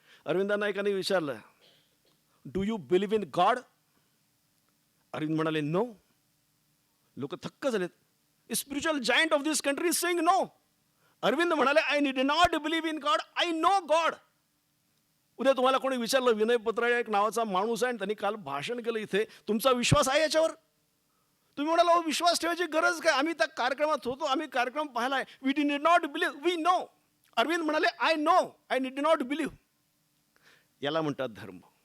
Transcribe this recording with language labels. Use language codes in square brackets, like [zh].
[mr] अरविंदांना एकाने विचारलं, [en] Do you believe in God? [mr] Arvind म्हणाले, नो. लोक थक्क झालेत. [en] Spiritual giant of this country is saying no. [mr] Arvind म्हणाले, [en] I need not believe in God, I know God. [mr] उद्या तुम्हाला कोणी विचारलं, विनय पत्राळे एक नावाचा माणूस आहे आणि त्यांनी काल भाषण केलं इथे, तुमचा विश्वास आहे याच्यावर? तुम्ही म्हणाला, विश्वास ठेवायची गरज काय, आम्ही त्या कार्यक्रमात होतो, आम्ही कार्यक्रम पाहिला आहे. [en] We need not believe, we know. [mr] Arvind म्हणाले, [en] I know, I need not believe. [mr] याला म्हणतात धर्म.